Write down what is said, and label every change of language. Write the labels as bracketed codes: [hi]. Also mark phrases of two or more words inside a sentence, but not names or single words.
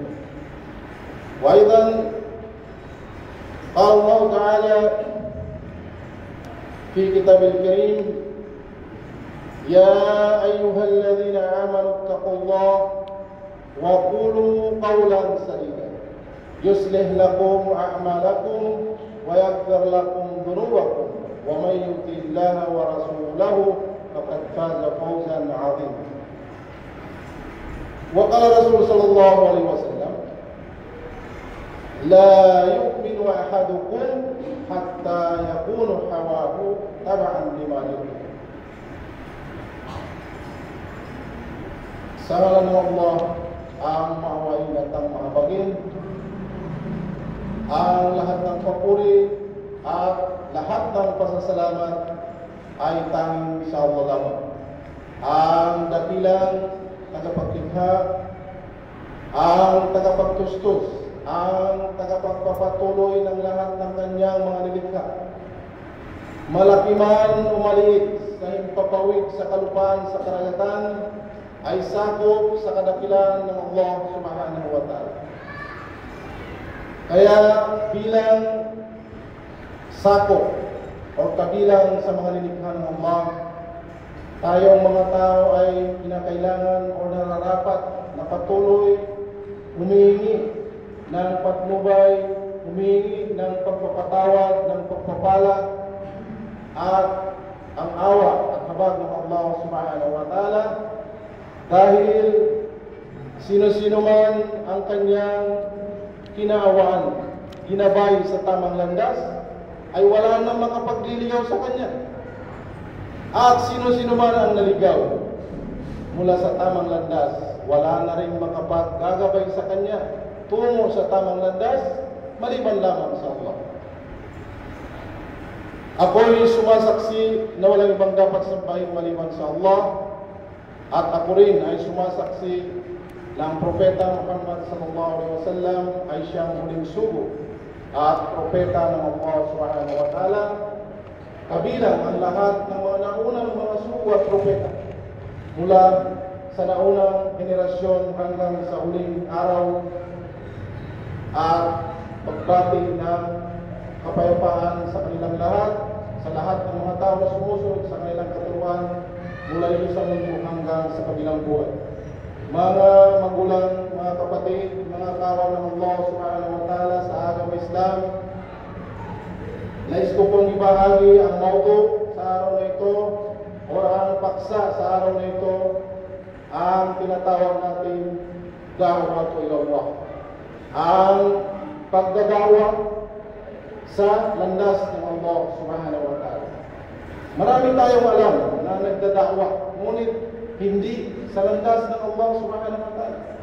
[ar] وأيضا قال الله تعالى في كتاب الكريم: يا أيها الذين آمنوا اتقوا الله وقولوا قولا سديدا يصلح لكم أعمالكم ويغفر لكم ذنوبكم ومن يطع الله ورسوله فقد فاز فوزا عظيما. وقال الرسول صلى الله عليه وسلم: لا يؤمن أحدكم حتى يكون هواه تبعا لما يحب. [tl] Sa ngalan ng Allah ang maawain at ang mahabagin, ang lahat ng papuri at lahat ng pasasalamat ay tanging sa Allah lamang, ang dakilang tagapaglikha, ang tagapagtustos, ang tagapagpapatuloy ng lahat ng kanyang mga nilikha. Malaki man o maliit sa himpapawid sa kalupaan sa karagatan ay sakop sa kadakilan ng Allah [ar] سبحانه وتعالى. [tl] Kaya bilang sakop o kabilang sa mga nilikha ng Allah, tayong mga tao ay kinakailangan o nararapat na patuloy humihingi ng patnubay, humihingi ng pagpapatawad, ng pagpapala at ang awa at habag ng Allah [ar] سبحانه وتعالى, [tl] dahil sino-sino man ang kanyang kinaawaan, ginabay sa tamang landas, ay wala nang makapagliligaw sa kanya. At sino-sino man ang naligaw mula sa tamang landas, wala na rin makapaggagabay sa kanya tungo sa tamang landas, maliban lamang sa Allah. Ako'y sumasaksi na walang ibang dapat sambahin maliban sa Allah, at ako rin ay sumasaksi na ang Propeta Muhammad [ar] صلى الله عليه وسلم [tl] ay siyang huling sugo at propeta ng Allah [ar] سبحانه وتعالى, [tl] kabilang ang lahat ng mga naunang mga sugo at propeta mula sa naunang henerasyon hanggang sa huling araw, at pagbati ng kapayapaan sa kanilang lahat, sa lahat ng mga tao na sumusunod sa kanilang katuruan mula dito sa mundo hanggang sa kabilang buhay. Mga magulang, mga kapatid, mga kawan ng Allah [ar] سبحانه وتعالى [tl] sa agama Islam, nais ko pong ibahagi ang mauto sa araw na ito o ang paksa sa araw na ito, ang tinatawag natin [ar] دعوة إلى الله, [tl] ang pagdadawa sa landas ng Allah [ar] سبحانه وتعالى. [tl] Marami tayong alam na nagdadawa, ngunit hindi sa landas ng Allah [ar] سبحانه وتعالى.